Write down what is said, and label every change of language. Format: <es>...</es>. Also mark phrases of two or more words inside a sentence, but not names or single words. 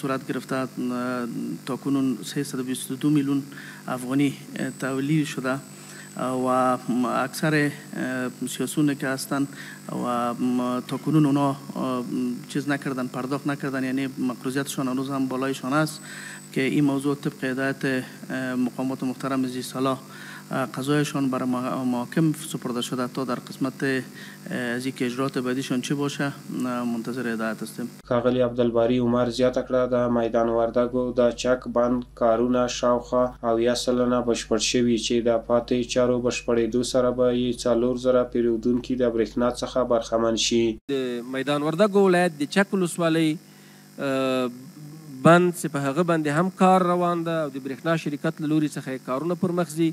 <fa>صورت گرفته تا کنون 322 میلیون افغانی تحویل شده و اکثر سیاسون که هستن و تا کنون اونا چیز نکردن، پرداخت نکردن، یعنی مقروضیتشان هنوز هم بالایشان است که این موضوع طبق هدایت مقامات محترم زی صلاح قضایشان برای محاکم سپرده شده تا در قسمت از اینکه اجرات بعدیشان چی باشه منتظر هدایت هستیم.</fa> <ps>ښاغلي عبدالباري عمر زیاته کړه د میدان وردګو د چک بند کارونه شاوخوا 80% بشپړ شوي چې د پاتې چارو بشپړېدو سره به یې 4,000 پیرودونکي د برېښنا څخه برخمن شي. د میدان وردګو ولایت د چک ولسوالۍ بند چې په هغه باندې هم کار روان ده او د برېښنا شرکت له لوري څخه کارونه پر مخ ځي.</ps>